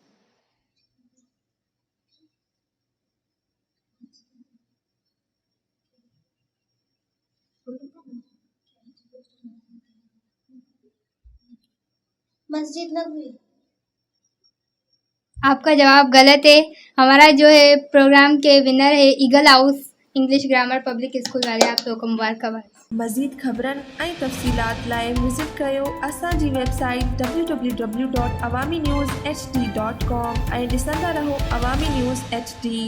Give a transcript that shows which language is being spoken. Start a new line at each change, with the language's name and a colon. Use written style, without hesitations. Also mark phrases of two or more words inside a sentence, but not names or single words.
Urdu: مسجد نبوی. آپ کا جواب غلط ہے. ہمارا جو ہے پروگرام کے ونر ہے ایگل ہاؤس انگلش گرامر پبلک اسکول والے. آپ لوگوں کو مبارکباد.
Sindhi: مزید خبرن ऐं तफ़सीलात लाइ विज़िट कयो असांजी वेबसाइट www.awamiNewsHD.com ऐं ॾिसंदा रहो अवामी न्यूज़ HD.